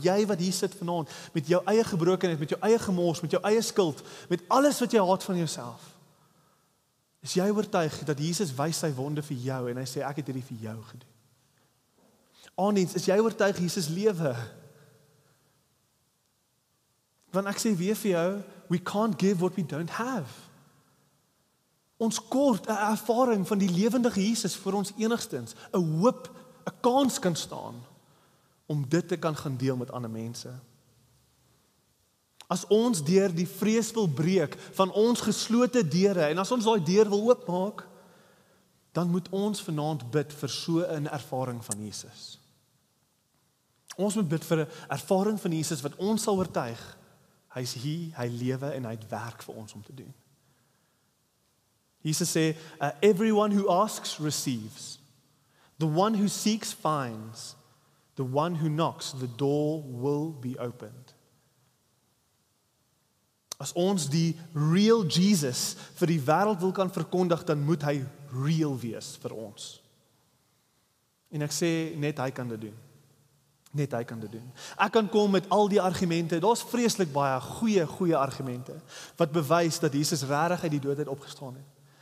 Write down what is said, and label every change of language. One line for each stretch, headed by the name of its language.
Afrikaans: Jy wat hier sit vanaand, met jou eie gebrokenheid, met jou eie gemors, met jou eie skuld, met alles wat jy haat van jouself. Is jy oortuig dat Jesus wys sy wonde vir jou en hy sê ek het hierdie vir jou gedoen? Aandiens, is jy oortuig Jesus lewe? Want ek sê weer vir jou,
English: we can't give what we don't have.
Afrikaans: Ons kort 'n ervaring van die lewendige Jesus vir ons enigstens, 'n hoop, 'n kans kan staan om dit te kan gaan deel met ander mense. As ons deur die vrees wil breek van ons geslote deure en as ons daai deur wil oopmaak, dan moet ons vanaand bid vir so 'n ervaring van Jesus. Ons moet bid vir 'n ervaring van Jesus wat ons sal oortuig. Hy's hier, hy lewe en hy het werk vir ons om te doen.
English: Jesus sê, everyone who asks receives. The one who seeks finds. The one who knocks, the door will be opened.
Afrikaans: As ons die real Jesus vir die wêreld wil kan verkondig, dan moet hy real wees vir ons. En ek sê, net hy kan dit doen. Net hy kan dit doen. Ek kan kom met al die argumente, daar's vreeslik baie goeie argumente, wat bewys dat Jesus regtig uit die dood uit opgestaan het.